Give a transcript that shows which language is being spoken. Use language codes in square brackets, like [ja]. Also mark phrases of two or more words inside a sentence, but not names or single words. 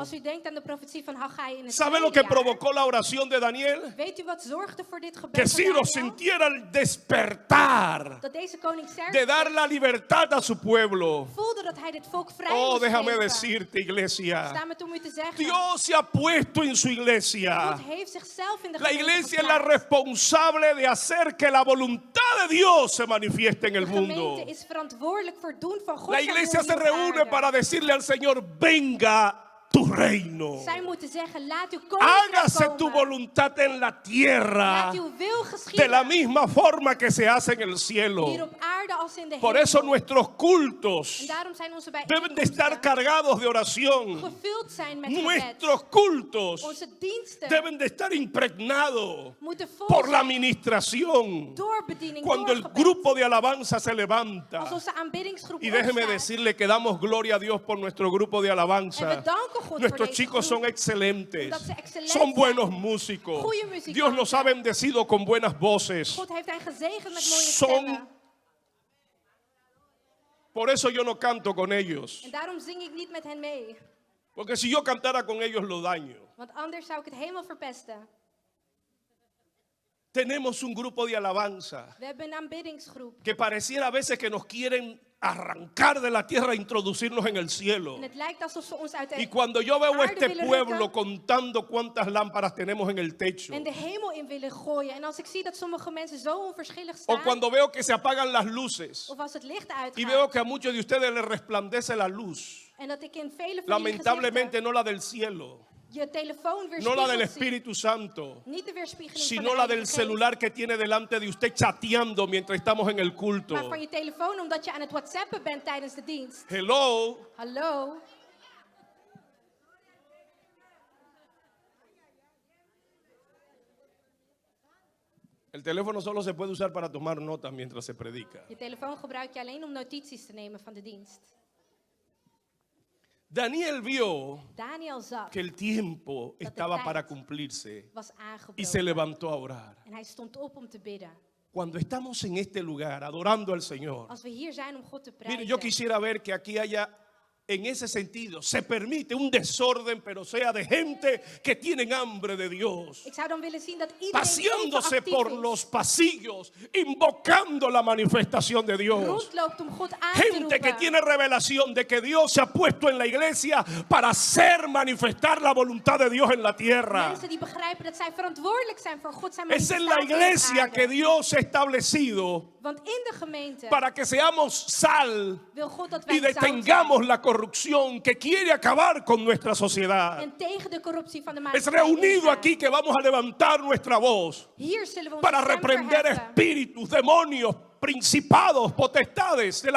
[nl] Als u denkt aan de profetie van Haggai in het [es] ¿sabe lo [nl] tweede [es] que [nl] jaar, [es] provocó la oración de Daniel? [nl] weet u wat zorgde voor dit gebed [es] Que [nl] van [es] Ciro [nl] Daniel? [es] sintiera el despertar [nl] Dat deze koning [es] de [nl] Xerxes [es] dar la libertad a su pueblo. [nl] voelde dat hij dit volk vrij [es] Oh, [nl] moest [es] déjame [nl] geven. [es] decirte, iglesia. [nl] Sta me toe om u te zeggen. [es] Dios se ha puesto en su iglesia. [nl] God heeft zichzelf in de [es] La [nl] gemeente [es] iglesia es la [nl] geplaatst. [es] responsable de hacer que la voluntad de Dios se manifieste en el [nl] De [es] mundo. [nl] gemeente is verantwoordelijk voor het doen van God [es] La [nl] zijn [es] iglesia [nl] wil [es] se [nl] hier op [es] reúne [nl] aarde. [es] para decirle al Señor, venga tu reino. [nl] Zij moeten zeggen, laat uw koninkrijk [es] Hágase tu [nl] komen. [es] voluntad en la tierra [nl] Laat uw wil [es] de [nl] geschieden. [es] la misma forma que se hace en el [nl] Hier [es] cielo. [nl] op aarde als in de [es] Por [nl] hemel. [es] eso nuestros cultos [nl] En daarom zijn onze [es] deben de estar [nl] bijeenkomsten [es] cargados de oración. [nl] gevuld zijn met gebed. [es] Nuestros cultos [nl] Onze diensten [es] deben de estar impregnados [nl] moeten vol [es] por la [nl] zijn [es] administración. [nl] door bediening, [es] Cuando [nl] door [es] el [nl] gebed. [es] grupo de alabanza se [nl] Als [es] levanta. [nl] onze aanbiddingsgroep [es] Y déjeme [nl] opstaat. [es] decirle que damos gloria a Dios por nuestro grupo de [nl] En [es] alabanza. [nl] we danken God voor [es] Nuestros [nl] deze [es] chicos [nl] groep. [es] son excelentes. [nl] Omdat ze excellent [es] Son [nl] zijn. [es] buenos músicos. [nl] Goeie muzikanten. [es] Dios nos ha bendecido con buenas voces. [nl] God heeft hen gezegend met mooie [es] Son- [nl] stemmen. [es] Por eso yo no canto con ellos. [nl] En daarom zing ik niet met hen mee. [es] Porque si yo cantara con ellos lo daño. [nl] Want anders zou ik het helemaal verpesten. [es] Tenemos un grupo de alabanza [nl] We hebben een aanbiddingsgroep. [es] que pareciera a veces que nos quieren arrancar de la tierra e introducirnos en el cielo. [nl] En het lijkt alsof ze ons uit [es] Y [nl] de [es] cuando yo veo a [nl] aarde [es] este [nl] willen [es] pueblo [nl] rukken [es] contando cuántas lámparas tenemos en el techo, [nl] en de hemel in willen gooien. En als ik zie dat sommige mensen zo onverschillig [es] o [nl] staan. [es] cuando veo que se apagan las luces [nl] Of als het licht [es] y veo [nl] uitgaat. [es] que a muchos de ustedes les resplandece la luz, [nl] En dat ik in vele van jullie [es] lamentablemente [nl] gezichten [es] no la del cielo, [nl] je telefoon [es] no la del [nl] weerspiegeld zie. [es] Espíritu Santo, [nl] Niet de weerspiegeling [es] sino [nl] van de [es] la [nl] Heilige [es] del [nl] Geest, [es] celular que tiene delante de usted chateando mientras estamos en el culto. [nl] maar van je telefoon omdat je aan het whatsappen bent tijdens de dienst. [es] Hello. [nl] Hallo? [es] El teléfono solo se puede usar para tomar notas mientras se predica. [nl] Je telefoon gebruik je alleen om notities te nemen van de dienst. [es] Daniel vio [nl] Daniel zag, [es] que el tiempo [nl] de [es] estaba [nl] tijd [es] para cumplirse [nl] was [es] y se [nl] aangebroken. [es] levantó a orar. [nl] En hij stond op om te bidden. [es] Cuando estamos en este lugar adorando al Señor, [nl] Als we hier zijn om God te [es] mire, [nl] prijzen. [es] yo quisiera ver que aquí haya, en ese sentido, se permite un desorden, pero sea de gente que tienen hambre de Dios, [nl] Ik zou dan willen zien dat iedereen [es] paseándose [nl] even [es] por [nl] actief [es] los pasillos, invocando la manifestación de [nl] is. [es] Dios. [nl] Rondloopt om God aan te [es] Gente que [nl] roepen. [es] tiene revelación de que Dios se ha puesto en la iglesia para hacer manifestar la voluntad de Dios en la tierra. [nl] Mensen die begrijpen dat zij verantwoordelijk zijn voor God zijn [es] Es en la [nl] manifestatie op [es] iglesia [nl] aarde. [es] que Dios ha establecido [nl] Want in de gemeente [es] para que seamos sal [nl] wil God dat [es] y [nl] wij zout [es] detengamos la corrupción que quiere acabar con nuestra sociedad. [nl] zijn. [es] En tegen de corruptie van de [nl] Es [es] maatschappij [nl] reunido [es] ingaan. [nl] aquí que vamos a levantar nuestra voz [es] Hier zullen we onze [nl] para [es] stem [nl] reprender [es] verheffen. [nl] espíritus, demonios, principados, potestades de las